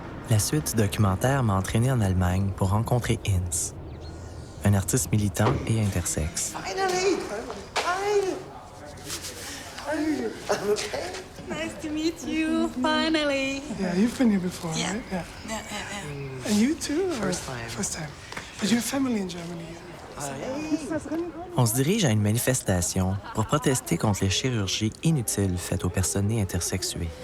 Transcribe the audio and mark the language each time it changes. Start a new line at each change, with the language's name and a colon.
French: La suite du documentaire m'a entraîné en Allemagne pour rencontrer Inz, un artiste militant et intersexe.
English: Nice to meet you, finally. Yeah, you've been here before, Yeah. right? Yeah. Yeah. And you too? Or? First time. First time. Did you have family in Germany?
French: On se dirige à une manifestation pour protester contre les chirurgies inutiles faites aux personnes nées intersexuées.